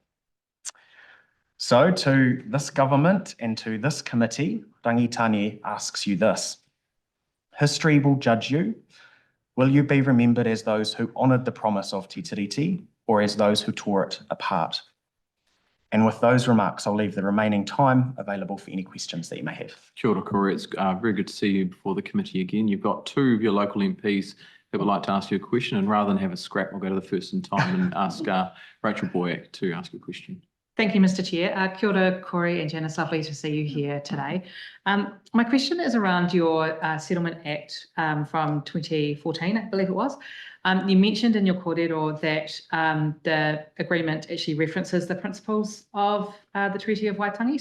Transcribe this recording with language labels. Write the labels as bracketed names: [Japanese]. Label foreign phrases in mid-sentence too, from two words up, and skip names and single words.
[English] So to this government and to this committee, Rangitane asks you this: history will judge you. Will you be remembered as those who honoured the promise of Te Tiriti or as those who tore it apart? And with those remarks, I'll leave the remaining time available for any questions that you may have. [Māori] Kia ora, Corey. [English] It's very good to see you before the committee again. You've got two of your local MPs that would like to ask you a question, and rather than have a scrap, we'll go to the first in time and ask Rachel Boyack to ask a question. Thank you, Mr. Chair. [Māori] Kia ora, [English] Corey and Janice. Lovely to see you here today. My question is around your Settlement Act from 2014, I believe it was. You mentioned in your kōrero that the agreement actually references the principles of the Treaty of Waitangi.